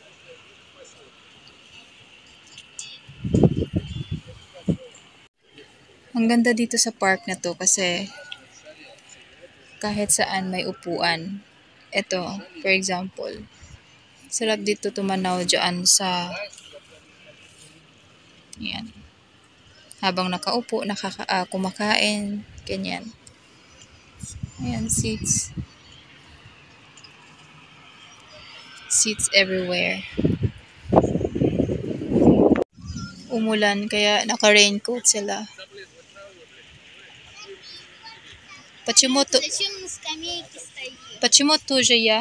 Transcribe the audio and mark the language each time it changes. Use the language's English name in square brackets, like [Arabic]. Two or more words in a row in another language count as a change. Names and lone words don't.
[Filipino] Ang ganda dito sa park na to kasi kahit saan may upuan. Ito, [English] for example, [Filipino] sarap dito tumanaw dyan sa yan. Habang nakaupo, kumakain, ganyan. Ayan, [English] seats. Seats everywhere. [Filipino] Umulan, kaya naka-raincoat sila. [Russian] Почему Зачем на скамейке стоит? тоже я?